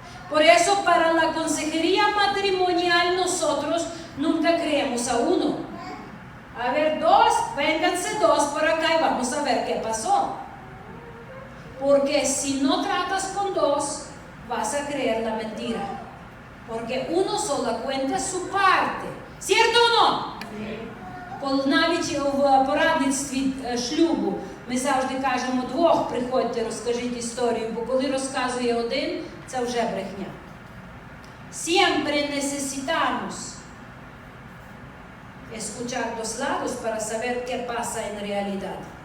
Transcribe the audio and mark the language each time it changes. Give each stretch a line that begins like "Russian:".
Spanish: Por eso para la consejería matrimonial nosotros nunca creemos a uno. A ver, 2, vénganse 2 por acá y vamos a ver qué pasó. Porque si no tratas con 2, vas a creer la mentira. Porque uno solo cuenta su parte. ¿Cierto o no? Sí.
Ukrainian: Навіть в порадництві шлюбу ми завжди кажемо 2 приходьте, розкажіть історію, бо коли розказує один, це вже брехня.
Spanish: Siempre necesitamos escuchar 2 lados para saber qué pasa en realidad.